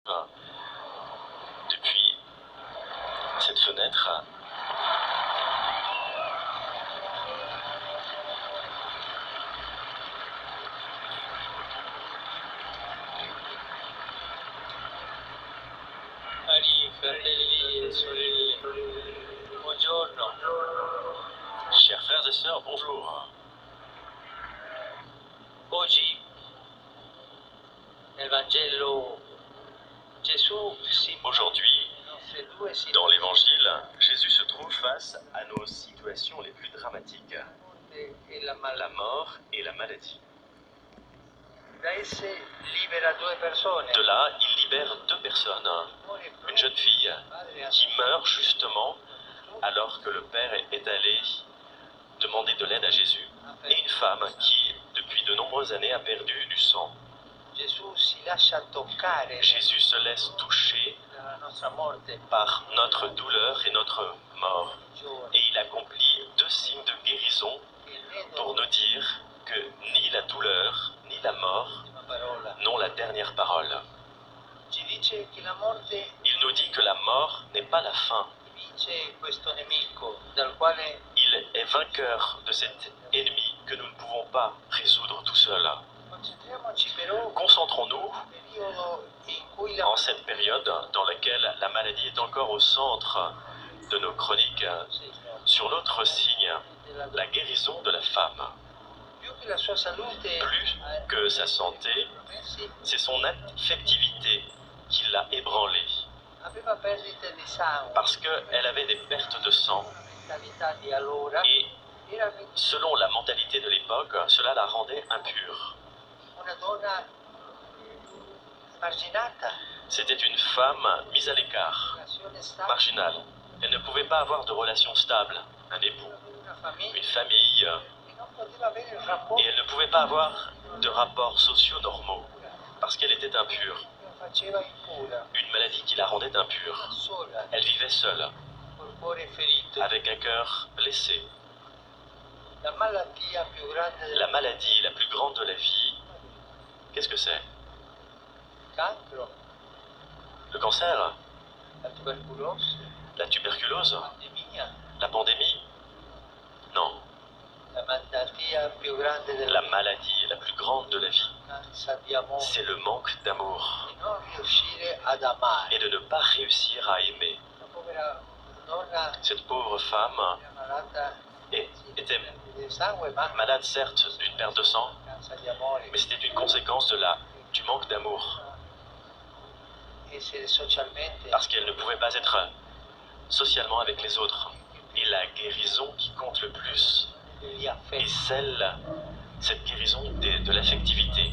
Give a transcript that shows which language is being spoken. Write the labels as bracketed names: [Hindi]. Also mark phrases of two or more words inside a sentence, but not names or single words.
[French] Depuis cette fenêtre, [Italian] Cari fratelli e sorelle, buongiorno. [French] chers frères et sœurs, bonjour. [Italian] Oggi nel Vangelo Gesù si [French] Aujourd'hui, [Italian] offre due [French] dans [Italian] situazioni, [French] l'Évangile, Jésus se trouve face à nos situations les plus dramatiques, [Italian] e la la malattia. [French] mort et la maladie. [Italian] Da esse libera due persone. [French] De là, il libère deux personnes. Une jeune fille qui meurt justement alors que le père est allé demander de l'aide à Jésus, et une femme qui, depuis de nombreuses années, a perdu du sang. [Italian] Gesù si lascia toccare [French] Jésus se laisse toucher [Italian] dalla nostra morte [French] par notre douleur et notre mort. Et il accomplit deux signes de guérison pour nous dire que ni la douleur ni la mort [Italian] l'ultima parola. [French] n'ont la dernière parole. [Italian] Ci dice che la morte [French] Il nous dit que la mort n'est pas la fin. [Italian] vince questo nemico dal quale [French] Il est vainqueur de cet ennemi que nous ne pouvons pas résoudre tout seuls. [Italian] concentriamoci però [French] Concentrons-nous [Italian] nel periodo in cui la [French] en cette période dans laquelle la maladie est encore au centre de nos chroniques sur l'autre signe, la guérison de la femme. [Italian] più che la sua salute [French] Plus que sa santé, c'est son affectivité qui l'a ébranlée, [Italian] aveva perdite di sangue, [French] parce qu'elle avait des pertes de sang. [Italian] la mentalità di allora [French] Et [Italian] era [French] selon la mentalité de l'époque, cela la rendait impure. [Italian] una donna marginata, [French] C'était une femme mise à l'écart, [Italian] relazione stabile, [French] marginale. Elle ne pouvait pas avoir de relation stable, un époux, [Italian] una famiglia [French] une famille, [Italian] e non poteva avere il rapporto [French] et elle ne pouvait pas avoir de rapports sociaux normaux, parce qu'elle était impure. [Italian] che la faceva impura, [French] Une maladie qui la rendait impure. [Italian] sola, [French] Elle vivait seule, [Italian] col cuore ferito. [French] avec un cœur blessé. [Italian] La malattia più grande del [French] La maladie la plus grande de la vie, qu'est-ce que c'est? [Italian] cancro, [French] Le cancer? [Italian] la tubercolosi, [French] La tuberculose? [Italian] la pandemia, [French] La pandémie? Non. [Italian] la malattia più grande [French] La [Italian] della [French] maladie la plus grande de la vie, [Italian] mancanza di amore, [French] c'est le manque d'amour [Italian] di non riuscire ad amare. [French] et de ne pas réussir à aimer. [Italian] La povera donna [French] Cette pauvre femme [Italian] era malata [French] était [Italian] di sangue, ma [French] malade certes d'une perte de sang, [Italian] mancanza di amore, [French] mais c'était une conséquence du manque d'amour, [Italian] essere socialmente [French] parce qu'elle ne pouvait pas être socialement avec les autres. Et la guérison qui compte le plus [Italian] degli [French] est [Italian] affetti. [French] cette guérison de l'affectivité.